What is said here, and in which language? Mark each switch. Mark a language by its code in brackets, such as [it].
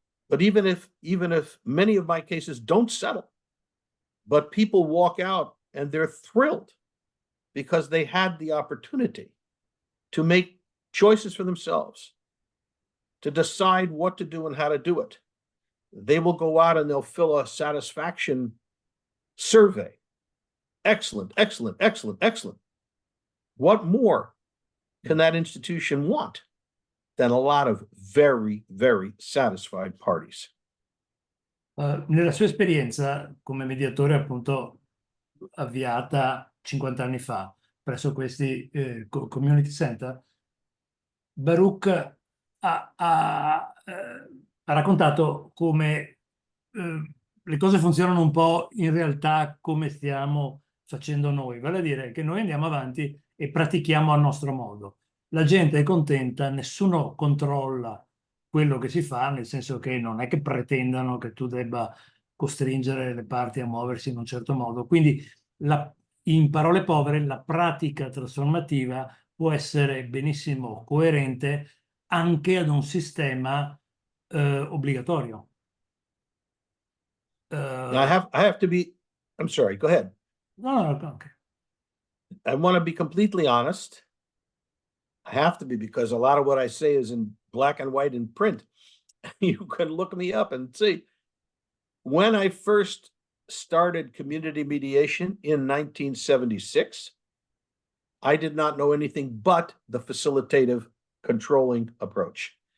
[en] But even if many of my cases don't settle, but people walk out and they're thrilled because they had the opportunity to make choices for themselves, to decide what to do and how to do it, they will go out and they'll fill a satisfaction survey. Excellent, excellent, excellent, excellent. What more can that institution want than a lot of very, very satisfied parties? [it] Nella sua esperienza come mediatore, appunto, avviata 50 anni fa presso questi community center, Baruch ha raccontato come le cose funzionano un po' in realtà come stiamo facendo noi, vale a dire che noi andiamo avanti e pratichiamo a nostro modo. la gente è contenta, nessuno controlla quello che si fa, nel senso che non è che pretendano che tu debba costringere le parti a muoversi in un certo modo. Quindi, in parole povere, la pratica trasformativa può essere benissimo coerente anche ad un sistema obbligatorio. [en] I have to be, I'm sorry, go ahead. No, okay. I want to be completely honest. I have to be, because a lot of what I say is in black and white in print. You can look me up and see. When I first started community mediation in 1976, I did not know anything but the facilitative controlling approach.